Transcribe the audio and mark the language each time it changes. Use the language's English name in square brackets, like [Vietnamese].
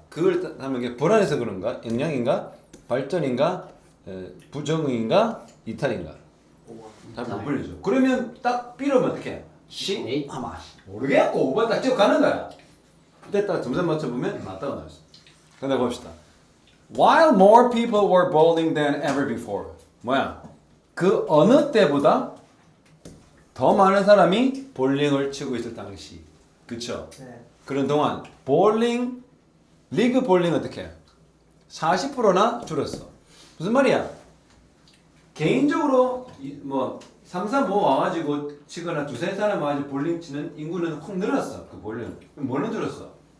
[Korean] 그걸 하면 이게 불안해서 그런가? 영양인가? 발전인가? 부정인가? 이탈인가? 5번. 답이 못 불리죠. 그러면 딱 삐러면 어떡해? 에잇. 아마 모르겠고 5번 딱 찍어 가는 거야. 그때 딱 점수 맞춰보면 맞다가 나왔어. 근데 봅시다. [English] While more people were bowling than ever before. [Korean] 뭐야? 그 어느 때보다 더 많은 사람이 볼링을 치고 있을 당시. 그쵸? 네. 그런 동안 볼링 리그 볼링 어떻게? 40%나 줄었어. 무슨 말이야? 개인적으로 뭐 3, 4, 5 와가지고 치거나 두세 사람 와가지고 볼링 치는 인구는 확 늘었어. 그 볼링. 뭐는 줄었어?